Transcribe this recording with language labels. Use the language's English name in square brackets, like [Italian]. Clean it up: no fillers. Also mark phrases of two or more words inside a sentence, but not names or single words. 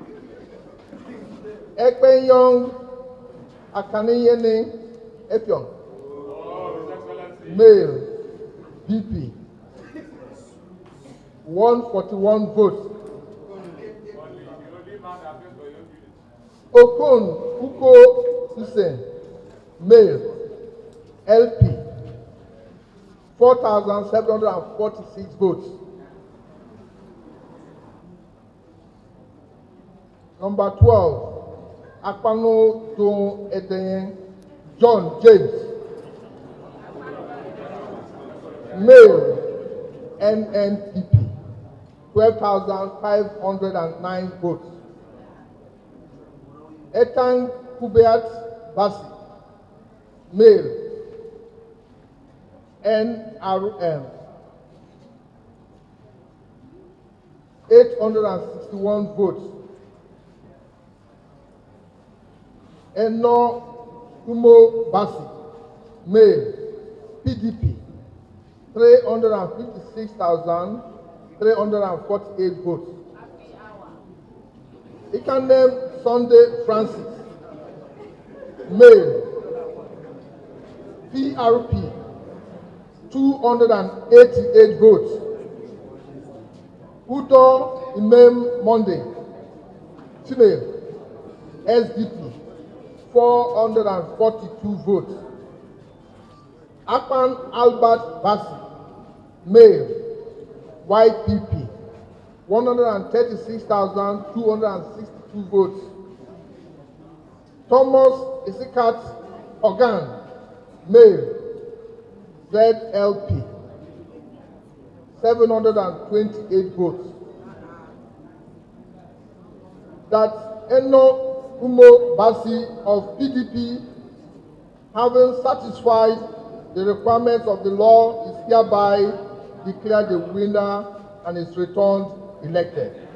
[English] Ekpenyong Akaniyene Efyong, male, BP, 141 votes. Okon Uko Hussein, male, LP, 4,746 votes. Number 12, Akpano Don Edenye John James, male, NNPP, 12,509 votes. Ethan Kubeat Basi, male, NRM, 861 votes. Eno Kumo Basi, male, PDP, 356,348 votes. Ikanem Sunday Francis, male, PRP, 288 votes. Udo Imam Monday, female, SDP, 442 votes. Akpan Albert Basi, male, YPP, 136,262 votes. Thomas Isikat Ogan, male, ZLP, 728 votes. That Eno Umo Basi of PDP, having satisfied the requirements of the law, is hereby declared the winner and is returned elected.